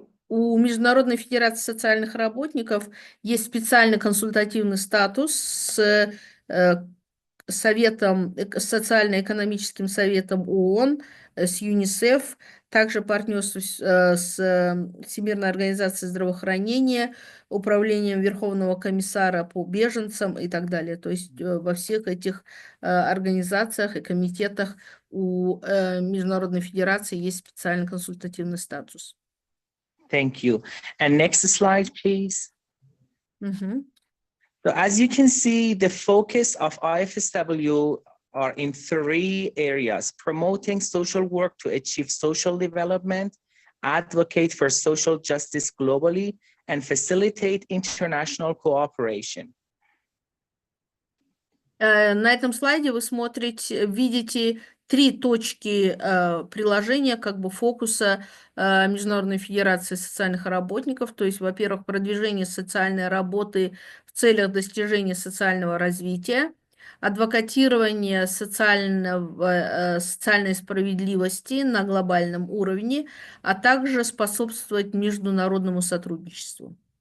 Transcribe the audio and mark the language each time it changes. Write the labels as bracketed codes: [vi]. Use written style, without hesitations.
[ru] У Международной федерации социальных работников есть специальный консультативный статус с Советом, социально-экономическим советом ООН, с ЮНИСЕФ, также партнерство с Всемирной организацией здравоохранения, Управлением Верховного комиссара по беженцам и так далее. То есть во всех этих организациях и комитетах у Международной федерации есть специальный консультативный статус. [en] Thank you. And next slide, please. So as you can see, the focus of IFSW are in 3 areas: promoting social work to achieve social development, advocate for social justice globally, and facilitate international cooperation. [ru] На этом слайде вы видите 3 точки приложения, как бы фокуса Международной федерации социальных работников. То есть, во-первых, продвижение социальной работы в целях достижения социального развития, адвокатирование социальной справедливости на глобальном уровне, а также способствовать международному сотрудничеству.